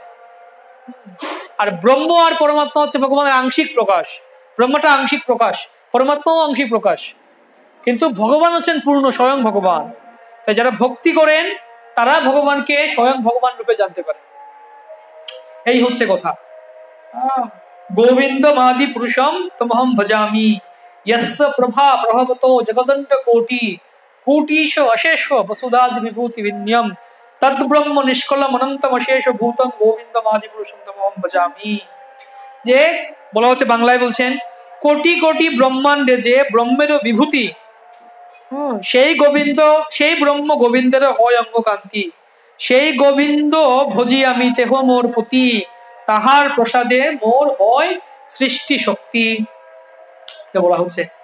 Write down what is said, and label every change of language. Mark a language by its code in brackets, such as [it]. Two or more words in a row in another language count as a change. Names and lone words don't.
[bn] আর ব্রহ্ম আর পরমাত্মা হচ্ছে ভগবানের আংশিক প্রকাশ, ব্রহ্মটা আংশিক প্রকাশ, পরমাত্মাও আংশিক প্রকাশ, কিন্তু ভগবান হচ্ছেন পূর্ণ, স্বয়ং ভগবান। তাই যারা ভক্তি করেন তারা ভগবানকে স্বয়ং ভগবান রূপে জানতে পারে। এই হচ্ছে কথা। [sa] গোবিন্দ মাদি পুরুষম তমহম ভজামি यस्य प्रभा प्रभवतो जगदंड कोटि कोटिश अशेष वसुधादि विभूति विन्यम तद ब्रह्म निष्कलम अनंतम अशेष भूतम गोविंदम आदि पुरुषम तमहम भजामि। [bn] যে বলা হচ্ছে, বাংলায় বলছেন, কোটি কোটি ব্রহ্মাণ্ডে যে ব্রহ্মের বিভূতি, সেই গোবিন্দ, সেই ব্রহ্ম গোবিন্দের হয় অঙ্গ কান্তি, সেই গোবিন্দ ভজি আমি তেহ মোর পতি, তাহার প্রসাদে মোর হয় সৃষ্টি শক্তি, বলা হচ্ছে।